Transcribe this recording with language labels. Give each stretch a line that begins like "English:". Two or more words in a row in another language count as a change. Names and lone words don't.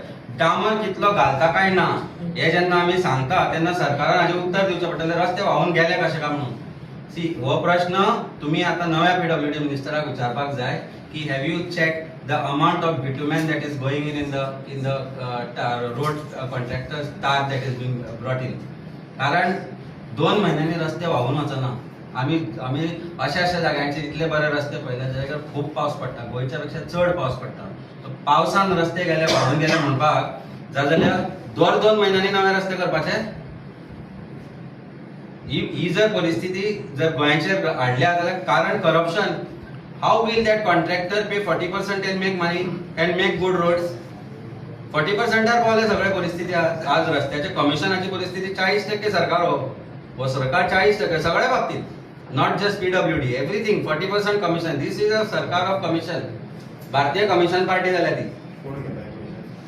Konkani: डामर कितलो घालता काय ना हे जेन्ना आमी सांगता तेन्ना सरकारान हाजें उत्तर दिवचें पडटलें. रस्ते व्हांवून गेले कशें काय म्हणून. सी हो प्रश्न तुम्ही आता नव्या PWD मिनिस्टराक विचारपाक जाय की
English: have you check the amount of bitumen that is going in the road contractor staff that is being brought in.
Konkani: कारण 2 म्हयन्यांनी रस्ते व्हांवून वचना. आमी अशा जाग्यांचेर इतले बरे रस्ते पळयले ज्या जाग्यार खूब पावस पडटा, गोंयच्या पेक्षा चड पावस पडटा. पावसान रस्ते गेले, व्हांवून गेले म्हणपाक जाल्यार 2 म्हयन्यांनी नवे रस्ते करपाचे. ही जर परिस्थिती जर गोंयचेर हाडल्या जाल्यार कारण करप्शन,
English: how will that contractor pay 40% and make money and make good roads?
Konkani: 40%ार पावले सगळे परिस्थिती आज रस्त्याच्या कमिशनाची परिस्थिती 40% सरकार हो सरकार 40% सगळ्या बाबतीत,
English: not just PWD, everything 40% commission. this is a सरकार of commission.
Konkani: भारतीय कमिशन पार्टी जाल्या ती. कोण घेता commission?